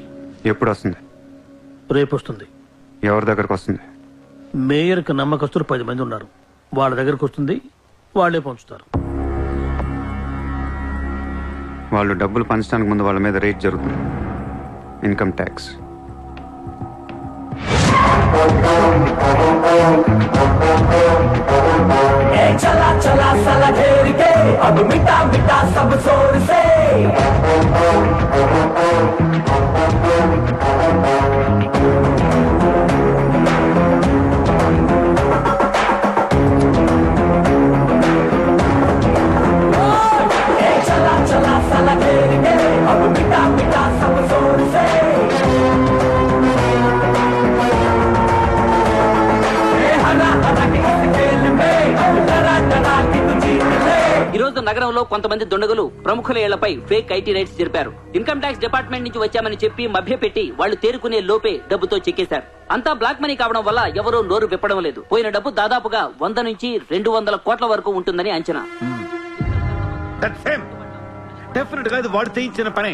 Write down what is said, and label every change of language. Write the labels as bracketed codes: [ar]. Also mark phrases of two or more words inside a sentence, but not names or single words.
[te] ఎప్పుడు వస్తుంది? రేపు వస్తుంది. ఎవరి దగ్గరకు వస్తుంది? మేయర్కి నమ్మకస్తులు 10 మంది ఉన్నారు. వాళ్ళ దగ్గరకు వస్తుంది, వాళ్ళే పంచుతారు. వాళ్ళు డబ్బులు పంచడానికి ముందు వాళ్ళ మీద రేట్ జరుగుతుంది. [en] Income tax. [hi] चला चला साला घेर के अब मिटा मिटा सब जोर से चला चला साला घेर के अब मिटा मिटा सब जोर से हरा हरा के इस खेल में डरा डरा के तू जीत ले. [te] ఈ రోజు నగరంలో కొంతమంది దుండగులు ప్రముఖుల ఇళ్లపై [en] fake IT raids [te] జరిపారు. [en] Income Tax Department [te] నుంచి వచ్చామని చెప్పి మభ్యపెట్టి వాళ్లు తేరుకునే లోపే డబ్బుతో చెక్కేశారు. అంతా [en] black money [te] కావడం వల్ల ఎవరూ నోరు విప్పడం లేదు. పోయిన డబ్బు దాదాపుగా 100 నుంచి 200 కోట్ల వరకు ఉంటుందని అంచనా. డెఫినెట్ గా ఇది వాడు చేయించిన పనే.